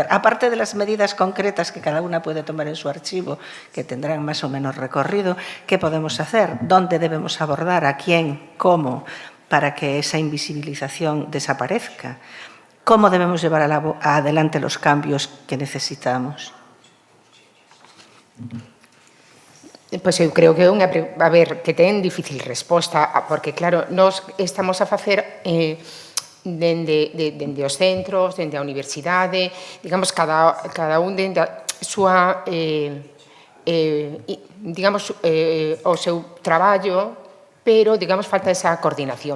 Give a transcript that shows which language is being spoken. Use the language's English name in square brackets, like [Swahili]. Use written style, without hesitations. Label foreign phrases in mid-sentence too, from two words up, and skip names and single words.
[Spanish] Aparte de las medidas concretas que cada una puede tomar en su archivo, que tendrán más o menos recorrido, ¿qué podemos hacer? ¿Dónde debemos abordar? ¿A quién? ¿Cómo? Para que esa invisibilización desaparezca. ¿Cómo debemos llevar adelante los cambios que necesitamos? [Galician] Pois eu creo que a ver, que ten difícil resposta, porque claro, nós estamos a facer dende os centros, dende a universidade, digamos, cada un dende a súa, digamos, o seu traballo, pero, digamos, falta esa coordinación.